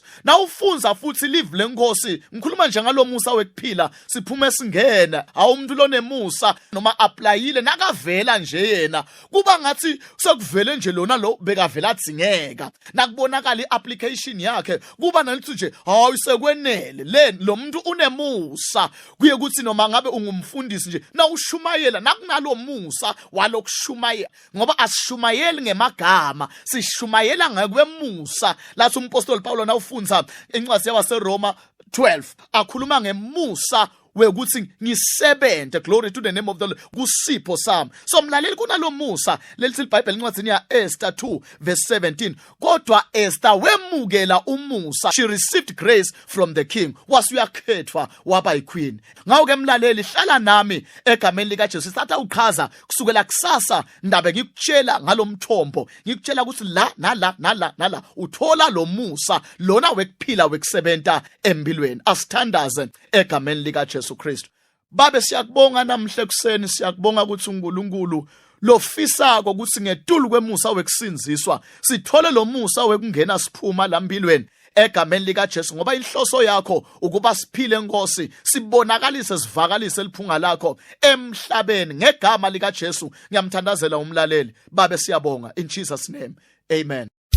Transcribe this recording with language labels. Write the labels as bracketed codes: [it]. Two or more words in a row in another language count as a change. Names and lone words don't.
[ss] Na ufunza futhi live lenkosi ngikhuluma nje ngalomusa wekuphila siphume singena awumuntu lonemusa noma applyile nakavela nje yena kuba ngathi sekuvele nje lona lo bekavela dzingeka nakubonakala iapplication yakhe kuba nalithi nje hayi sekwenele le lo muntu unemusa kuye kuthi noma ngabe ungumfundisi nje na ushumayela nakunalo musa walokushumayela ngoba asishumayeli ngemagama sishumayela ngekwemusa. Lathi umpostoli Pawulo na ufunza encwadi yabaseRoma 12 akhuluma ngemusa wekuthi ngisebenze. [en] Glory to the name of the Lord [ss] kusipho sami. So mlaleli kunalo musa lelithi iBhayibheli encwadini ya Esther 2 verse 17 kodwa Esther wemukela umusa, [en] she received grace from the king, [ss] wasuyakhethwa waba yiqueen. Ngawo ke mlaleli hlala nami egameni lika Jesu satha uqhaza kusukela kusasa ndabe ngikutshela ngalomthombo ngikutshela ukuthi la nala uthola lo musa lona wekuphila wekusebenta empilweni. Asithandaze egameni lika Jesu Kristu. Babe siyakubonga namhle kuseni, siyakubonga ukuthi uNkulunkulu lofisako ukuthi ngetulu kwemusa wekusinziswa sithole lo musa wekungena siphuma lampilweni egameni lika Jesu ngoba inhloso yakho ukuba siphile Nkosi, sibonakalise sivakalise liphunga lakho emhlabeni ngegama lika Jesu. Ngiyamthandazela umlaleli. Babe siyabonga [en] in Jesus name. Amen.